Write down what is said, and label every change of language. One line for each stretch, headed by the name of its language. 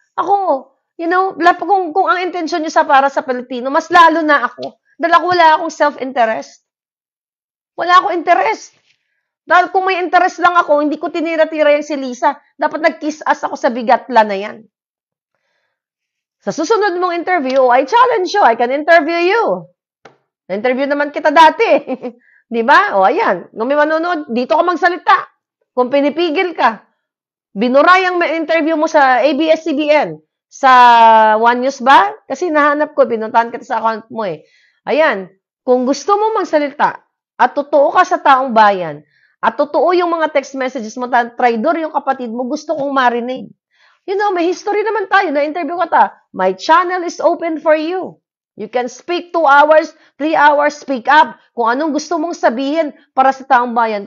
Filipino: Ako, kung ang intensyon niyo para sa Pilipino, mas lalo na ako. Dahil wala akong self-interest. Wala akong interest. Dahil kung may interest lang ako, hindi ko tinira-tira yung si Lisa. Dapat nag-kiss ass ako sa bigatla na yan. Sa susunod mong interview,
English: I challenge you. I can interview you.
Filipino: Na-interview naman kita dati. Di ba? O, ayan. Kung may manonood, dito ka magsalita. Kung pinipigil ka, binura yung interview mo sa ABS-CBN, sa One News ba? Kasi nahanap ko, pinuntahan kita sa account mo eh. Ayan. Kung gusto mo magsalita, at totoo ka sa taong bayan, at totoo yung mga text messages mo, traidor yung kapatid mo, gusto kong marinig. May history naman tayo, na-interview ka ta.
English: My channel is open for you. You can speak 2 hours, 3 hours, speak up.
Filipino: Kung anong gusto mong sabihin para sa taong bayan.